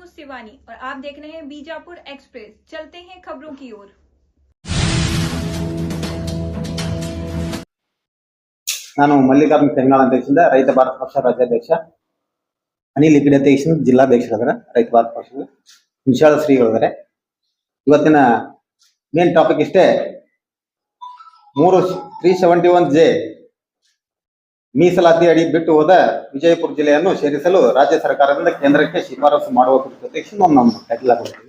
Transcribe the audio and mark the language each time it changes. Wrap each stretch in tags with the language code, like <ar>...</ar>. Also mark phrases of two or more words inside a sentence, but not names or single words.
<hi>शिवानी और आप देख रहे हैं बीजापुर एक्सप्रेस। चलते हैं खबरों की ओर।</hi> <kn>ನಾನು ಮಲ್ಲಿಕಾರ್ಜುನ ತೆಂಗಾಳ ಅಧ್ಯಕ್ಷದಿಂದ ರೈತ ಭಾರತ ಪಕ್ಷ ರಾಜ್ಯಾಧ್ಯಕ್ಷ, ಅನಿಲ್ ಲಿಕ್ವಿಡ್ ಅಧ್ಯಕ್ಷ ಜಿಲ್ಲಾಧ್ಯಕ್ಷರಾದರೆ ರೈತ ಭಾರತ ಪಕ್ಷದ ವಿಶಾಲ ಶ್ರೀಗಳಿದ್ದಾರೆ. ಇವತ್ತಿನ</kn> <en>main topic</en> <kn>ಇಷ್ಟೇ, 371J ಮೀಸಲಾತಿ ಅಡಿ ಬಿಟ್ಟು ಹೋದ ವಿಜಯಪುರ ಜಿಲ್ಲೆಯನ್ನು ಸೇರಿಸಲು ರಾಜ್ಯ ಸರ್ಕಾರದಿಂದ ಕೇಂದ್ರಕ್ಕೆ ಶಿಫಾರಸು ಮಾಡುವ ಕುರಿತು ನಮ್ಮ ಕೈಲಾಗುತ್ತದೆ.</kn>